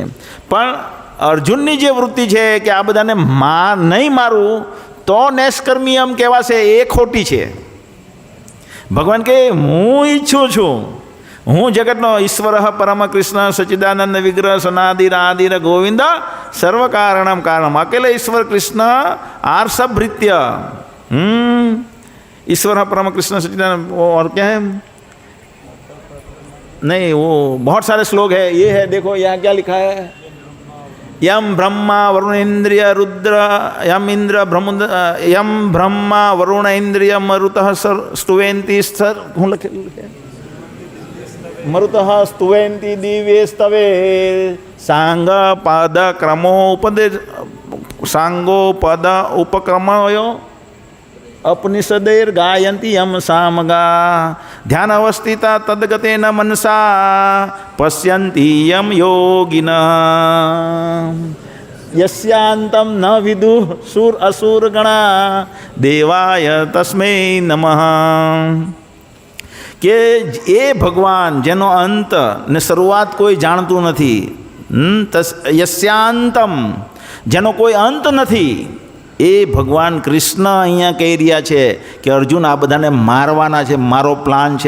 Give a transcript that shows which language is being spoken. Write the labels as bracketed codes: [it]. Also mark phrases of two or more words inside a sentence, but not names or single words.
[gu] પણ અર્જુનની જે વૃત્તિ છે કે આ બધાને નહીં મારું તો નૈષ્કર્મિયમ કહેવાશે, એ ખોટી છે. ભગવાન કહે હું ઈચ્છું છું, હું જગતનો ઈશ્વર [sa] પરમ કૃષ્ણ સચ્ચિદાનંદ વિગ્રહ સનાદિર આદિર ગોવિંદ સર્વ કારણમ કારણમ અકેલે ईश्वर कृष्ण आर्षभृत्य. ईश्वर परम कृष्ण सच्चिदानंद, [hi] और क्या है? नहीं, वो बहुत सारे श्लोक है. ये है, देखो यहाँ क्या लिखा है? [sa] यम ब्रह्मा वरुण इंद्रिय रुद्र यम इंद्र यम ब्रह्मा वरुण इंद्रिय मरुतः स्तुवेन्ति स्थर हूँ लखे मरुतः स्तुवेन्ति दिव्ये स्तवे सांग पद क्रमोपदे सांगो पद उपक्रमयो अपनिषदेर गायन्ति यम सामगा ध्यान अवस्थिता तद्गतेन मनसा पश्यन्ति यम योगिन यस्यांतम न विदुः सुर असुर गणा देवाय तस्मै नमः. [gu] કે એ ભગવાન જેનો અંત ને શરૂઆત કોઈ જાણતું નથી, યસ્યાંતમ જેનો કોઈ અંત નથી, એ ભગવાન કૃષ્ણ અહીંયા કહી રહ્યા છે કે અર્જુન આ બધાને મારવાના છે, મારો પ્લાન છે.